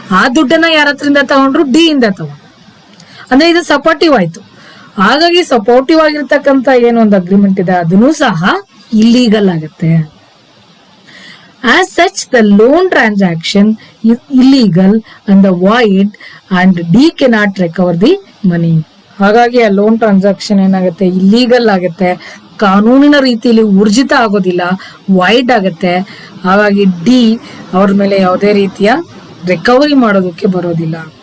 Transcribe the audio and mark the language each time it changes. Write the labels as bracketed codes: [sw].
[kn] ಆ ದುಡ್ಡನ್ನ ಯಾರ ಹತ್ರಿಂದ ತಗೊಂಡ್ರು ಡಿ ಇಂದ ತಗೊಂಡ್ರು. ಅಂದ್ರೆ ಇದು ಸಪೋರ್ಟಿವ್ ಆಯ್ತು. ಹಾಗಾಗಿ ಸಪೋರ್ಟಿವ್ ಆಗಿರ್ತಕ್ಕಂಥ ಏನೊಂದು ಅಗ್ರಿಮೆಂಟ್ ಇದೆ ಅದನ್ನು ಸಹ ಇಲ್ಲೀಗಲ್ ಆಗುತ್ತೆ. [en] As such, the loan transaction is illegal and the void and D cannot recover the money. [kn] ಹಾಗಾಗಿ ಆ ಲೋನ್ ಟ್ರಾನ್ಸಾಕ್ಷನ್ ಏನಾಗುತ್ತೆ ಇಲ್ಲೀಗಲ್ ಆಗುತ್ತೆ, ಕಾನೂನಿನ ರೀತಿಯಲ್ಲಿ ಊರ್ಜಿತ ಆಗೋದಿಲ್ಲ, ವೈಡ್ ಆಗುತ್ತೆ. ಹಾಗಾಗಿ ಡಿ ಅವ್ರ ಮೇಲೆ ಯಾವುದೇ ರೀತಿಯ ರಿಕವರಿ ಮಾಡೋದಕ್ಕೆ ಬರೋದಿಲ್ಲ.